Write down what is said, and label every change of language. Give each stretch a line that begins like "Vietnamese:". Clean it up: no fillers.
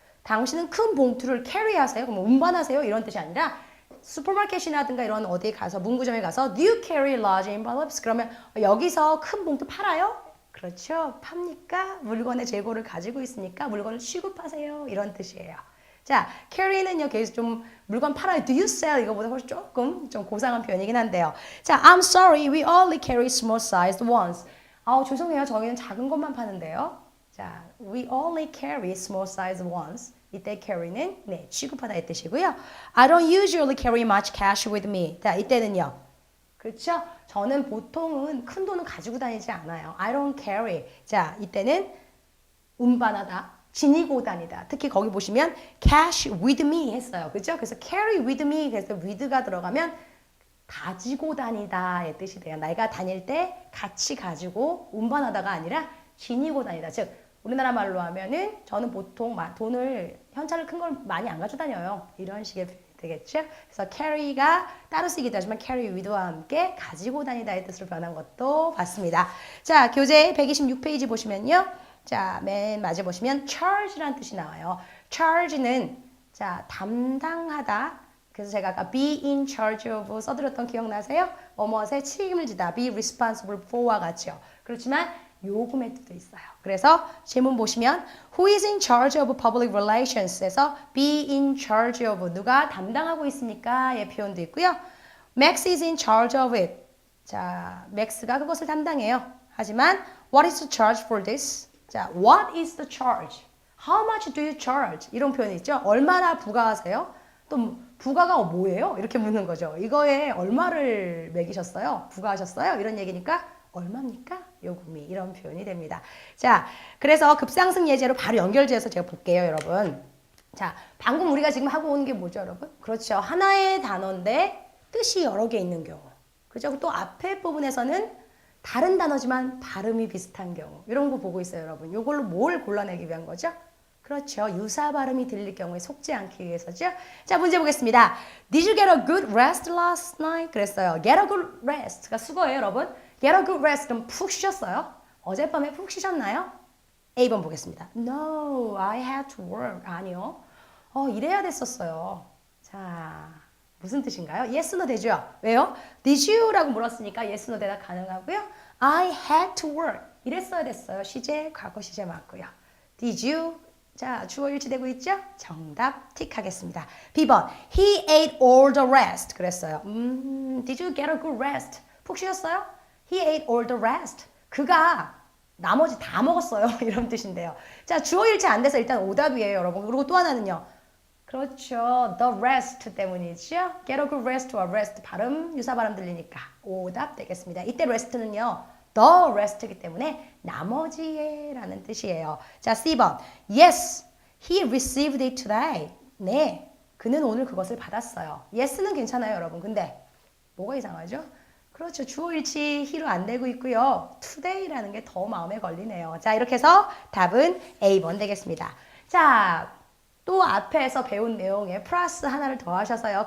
Korean: 당신은 큰 봉투를 캐리하세요? 그럼 운반하세요? 이런 뜻이 아니라 슈퍼마켓이라든가 이런 어디에 가서 문구점에 가서
English: Do you carry large envelopes?
Korean: 그러면 여기서 큰 봉투 팔아요? 그렇죠. 팝니까? 물건의 재고를 가지고 있으니까 물건을 취급하세요. 이런 뜻이에요. 자, carry는요, 계속 좀 물건 팔아요.
English: Do you sell?
Korean: 이거보다 훨씬 조금 좀 고상한 표현이긴 한데요.
English: 자, I'm sorry. We only carry small sized ones.
Korean: 죄송해요. 저희는 작은 것만 파는데요.
English: 자, we only carry small size ones.
Korean: 이때 carry는 네, 취급하다의 뜻이고요.
English: I don't usually carry much cash with me.
Korean: 자, 이때는요. 그렇죠? 저는 보통은 큰 돈은 가지고 다니지 않아요.
English: I don't carry.
Korean: 자, 이때는 운반하다, 지니고 다니다. 특히 거기 보시면
English: cash with me
Korean: 했어요. 그렇죠? 그래서
English: carry with me
Korean: 그래서 with가 들어가면 가지고 다니다의 뜻이 돼요. 내가 다닐 때 같이 가지고 운반하다가 아니라 지니고 다니다. 즉 우리나라 말로 하면은 저는 보통 돈을 현찰을 큰 걸 많이 안 가지고 다녀요. 이런 식의 표현이 되겠죠. 그래서 carry가 따로 쓰기도 하지만 carry with와 함께 가지고 다니다의 뜻으로 변한 것도 봤습니다. 자, 교재 126페이지 보시면요. 자, 맨 마지막에 보시면 charge라는 뜻이 나와요. charge는 자, 담당하다 그래서 제가 아까
English: be in charge of
Korean: 써드렸던 기억나세요? 뭐뭐에 책임을 지다,
English: be responsible for
Korean: 와 같죠. 그렇지만 요금의 뜻도 있어요. 그래서 질문 보시면
English: Who is in charge of public relations
Korean: 에서 be in charge of 누가 담당하고 있습니까? 의 표현도 있고요.
English: Max is in charge of it.
Korean: 자, Max가 그것을 담당해요. 하지만
English: What is the charge for this?
Korean: 자,
English: What is the charge? How much do you charge? 이런 표현이 있죠.
Korean: 얼마나 부과하세요? 또 부가가 뭐예요? 이렇게 묻는 거죠. 이거에 얼마를 매기셨어요? 부과하셨어요? 이런 얘기니까 얼마입니까? 요금이 이런 표현이 됩니다. 자, 그래서 급상승 예제로 바로 연결지어서 제가 볼게요, 여러분. 자, 방금 우리가 지금 하고 온 게 뭐죠, 여러분? 그렇죠. 하나의 단어인데 뜻이 여러 개 있는 경우. 그죠? 또 앞에 부분에서는 다른 단어지만 발음이 비슷한 경우. 이런 거 보고 있어요, 여러분. 이걸로 뭘 골라내기 위한 거죠? 그렇죠. 유사 발음이 들릴 경우에 속지 않기 위해서죠. 자, 문제 보겠습니다.
English: Did you get a good rest last night?
Korean: 그랬어요.
English: Get a good rest
Korean: 가 수거예요, 여러분. Get a good rest 그럼 푹 쉬셨어요? 어젯밤에 푹 쉬셨나요? A번 보겠습니다.
English: No, I had to work.
Korean: 아니요. 일해야 됐었어요. 자, 무슨 뜻인가요? Yes, no 되죠? 왜요?
English: Did you?
Korean: 라고 물었으니까 yes, no 대답 가능하고요.
English: I had to work.
Korean: 이랬어야 됐어요. 시제, 과거 시제 맞고요.
English: Did you?
Korean: 자, 주어 일치되고 있죠? 정답 틱하겠습니다. B번,
English: he ate all the rest.
Korean: 그랬어요.
English: Did you get a good rest?
Korean: 푹 쉬셨어요?
English: He ate all the rest.
Korean: 그가 나머지 다 먹었어요. 이런 뜻인데요. 자, 주어 일치 안 돼서 일단 오답이에요, 여러분. 그리고 또 하나는요. 그렇죠. The rest 때문이죠.
English: Get a good rest
Korean: 와 rest 발음, 유사 발음 들리니까 오답 되겠습니다. 이때 rest는요. The rest이기 때문에 나머지에 라는 뜻이에요. 자, C번.
English: Yes, he received it today.
Korean: 네, 그는 오늘 그것을 받았어요. Yes는 괜찮아요, 여러분. 근데 뭐가 이상하죠? 그렇죠. 주어 일치 he로 안 되고 있고요. today라는 게 더 마음에 걸리네요. 자, 이렇게 해서 답은 A번 되겠습니다. 자, 또 앞에서 배운 내용에 플러스 하나를 더 하셔서요.